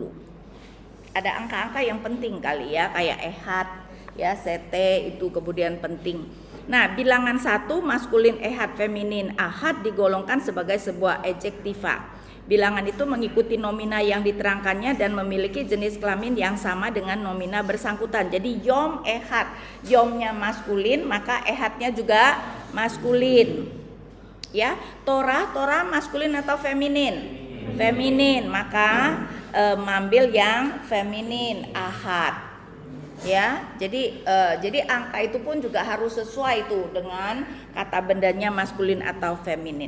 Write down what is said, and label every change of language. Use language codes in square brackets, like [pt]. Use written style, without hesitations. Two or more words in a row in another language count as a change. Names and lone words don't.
[id] Ada angka-angka yang penting kali, ya, kayak ehad, ya, sete itu kemudian penting. Nah, bilangan 1 maskulin, ehad, feminin, ahad digolongkan sebagai sebuah adjektiva. Bilangan itu mengikuti nomina yang diterangkannya dan memiliki jenis kelamin yang sama dengan nomina bersangkutan. Jadi [he] יום אחד, [id] yomnya maskulin, maka ehadnya juga maskulin. Ya, Torah maskulin atau feminin? Feminin, maka mengambil yang feminin, ahad. Ya, jadi angka itu pun juga harus sesuai tuh dengan kata bendanya maskulin atau feminin.